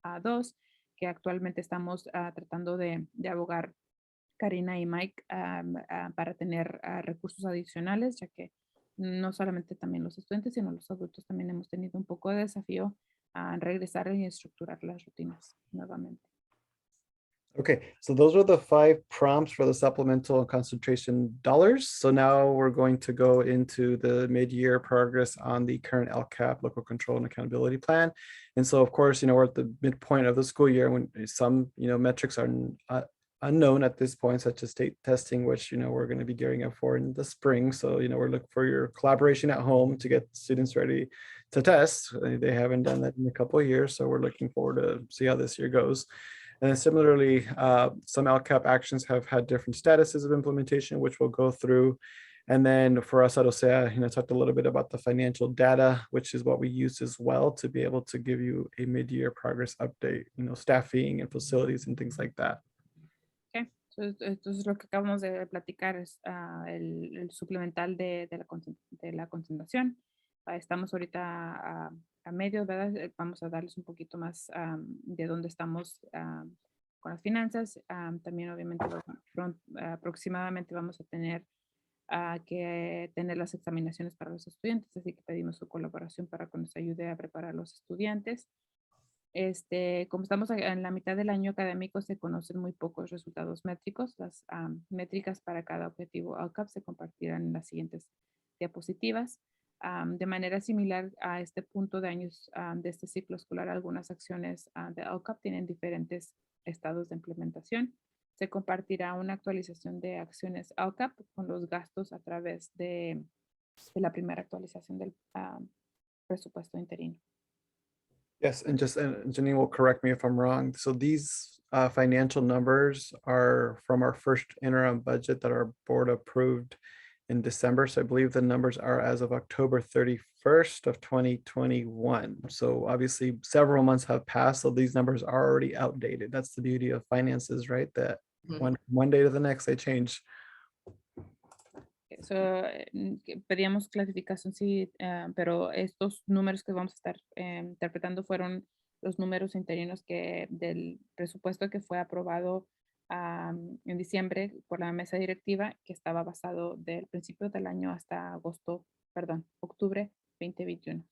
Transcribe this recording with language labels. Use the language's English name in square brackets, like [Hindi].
[Spanish] 2, que actualmente estamos tratando de abogar Karina y Mike para tener recursos adicionales, ya que no solamente también los estudiantes, sino los adultos también hemos tenido un poco de desafío a regresar y estructurar las rutinas nuevamente. [English] Okay, so those are the 5 prompts for the supplemental and concentration dollars. So now we're going to go into the mid-year progress on the current Lcap, local control and accountability plan. And so, of course, we're at the midpoint of the school year when some, metrics are unknown at this point, such as state testing, which, we're going to be gearing up for in the spring. So, we're looking for your collaboration at home to get students ready to test. They haven't done that in a couple of years. So we're looking forward to see how this year goes. And then similarly, some Lcap actions have had different statuses of implementation, which we'll go through. And then for us at OCEA, talked a little bit about the financial data, which is what we use as well to be able to give you a mid-year progress update, staffing and facilities and things like that. Okay. [Spanish] Entonces lo que acabamos de platicar es el suplemental de la concentración. Estamos ahorita a medio, ¿verdad? Vamos a darles un poquito más de dónde estamos con las finanzas. También obviamente aproximadamente vamos a tener que tener las examinaciones para los estudiantes, así que pedimos su colaboración para que nos ayude a preparar a los estudiantes. Como estamos en la mitad del año académico, se conocen muy pocos resultados métricos. Las métricas para cada objetivo Lcap se compartirán en las siguientes diapositivas. De manera similar a este punto de años de este ciclo escolar, algunas acciones de Lcap tienen diferentes estados de implementación. Se compartirá una actualización de acciones Lcap con los gastos a través de la primera actualización del presupuesto interino. [English] Yes, and Janine will correct me if I'm wrong. So these financial numbers are from our first interim budget that our board approved in December. So I believe the numbers are as of October 31st of 2021. So obviously several months have passed, so these numbers are already outdated. That's the beauty of finances, right? That one day to the next they change. [Spanish] So, pedíamos clasificación, sí, pero estos números que vamos a estar interpretando fueron los números interinos del presupuesto que fue aprobado en diciembre por la mesa directiva, que estaba basado del principio del año hasta octubre 2021.